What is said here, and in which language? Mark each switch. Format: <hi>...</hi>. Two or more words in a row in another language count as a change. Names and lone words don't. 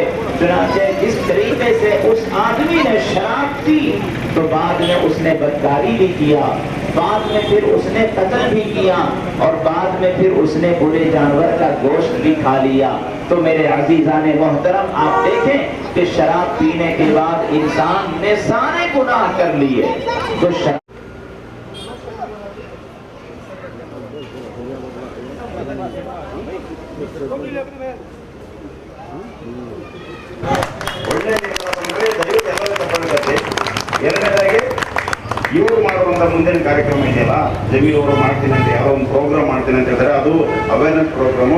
<hi>चुनांचे जिस तरीके से उस आदमी ने शराब पी तो बाद में उसने बदकारी भी किया, बाद में फिर उसने कत्ल भी किया और बाद में फिर उसने बुरे जानवर का गोश्त भी खा लिया। तो मेरे अजीजाने मोहतरम, आप देखें कि शराब पीने के बाद इंसान ने सारे गुनाह कर लिए। तो</hi> <kn>ಒಳ್ಳೆ ದಯವಿಟ್ಟು ಎಲ್ಲರೂ ತಗೊಳ್ಳುತ್ತೆ. ಎರಡನೇದಾಗಿ ಇವರು ಮಾಡುವಂಥ ಮುಂದಿನ ಕಾರ್ಯಕ್ರಮ ಇದೆಯಲ್ಲ, ಜಮೀರ್ ಅವರು ಮಾಡ್ತೀನಿ ಅಂತ ಯಾವುದೋ ಒಂದು ಪ್ರೋಗ್ರಾಮ್ ಮಾಡ್ತೀನಿ ಅಂತ ಹೇಳ್ತಾರೆ, ಅದು</kn> <en>awareness program.</en>